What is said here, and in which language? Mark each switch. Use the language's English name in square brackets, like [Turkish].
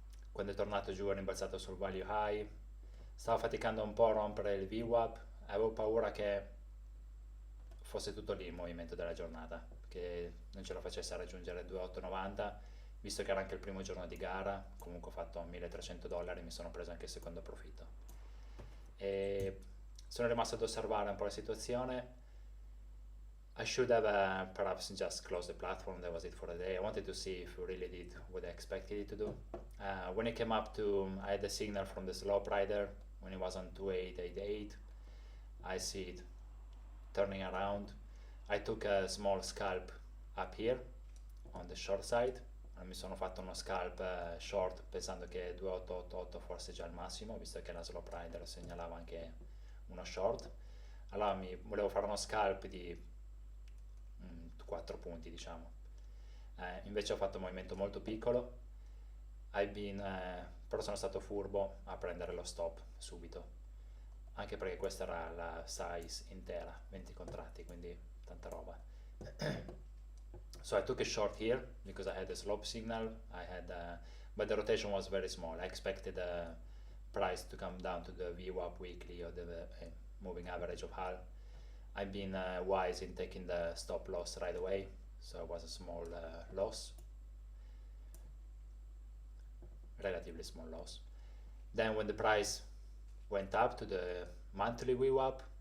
[Italian] Quando è tornato giù ha rimbalzato sul value high, stava faticando un po' a rompere il VWAP, avevo paura che fosse tutto lì il movimento della giornata, che non ce la facesse a raggiungere 2.890, visto che era anche il primo giorno di gara. Comunque ho fatto $1.300, mi sono preso anche il secondo profitto e sono rimasto ad osservare un po' la situazione. [English] I should have perhaps just closed the platform. That was it for the day. I wanted to see if we really did what I expected it to do. When it came up to, I had the signal from the slope rider when it was on 2888. I see it turning around. I took a small scalp up here on the short side. [Italian] Mi sono fatto uno scalp short pensando che 2888 fosse già il massimo, visto che la slope rider segnalava anche uno short. Allora volevo fare uno scalp di 4 punti, diciamo. Invece ho fatto un movimento molto piccolo. Però sono stato furbo a prendere lo stop subito, anche perché questa era la size intera, 20 contratti, quindi tanta roba. [English] So I took a short here because I had a slope signal. But the rotation was very small. I expected the price to come down to the VWAP weekly or the moving average of hull. I've been wise in taking the stop loss right away, so it was a small loss, relatively small loss. Then when the price went up to the monthly VWAP,